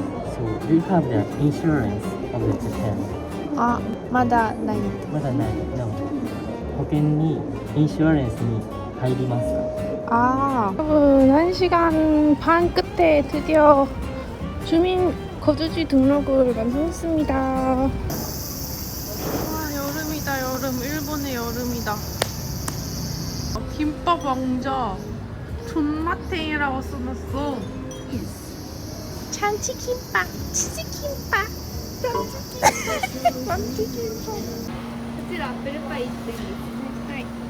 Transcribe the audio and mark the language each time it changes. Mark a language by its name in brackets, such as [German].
[English] So do you have the insurance of the Japan? [Japanese] 아, 마다 나이. まだない No. 保険にインシュアレンスに入りますか? [Korean] 아, 여러분 1시간 반 끝에 드디어 주민 거주지 등록을 완성했습니다. 아, 여름이다, 여름. 일본의 여름이다. 김밥 왕자 존맛탱이라고 써놨어. 참치김밥, 치즈김밥, 참치김밥. [Japanese] こちらアップルパイ1点ですね。はい。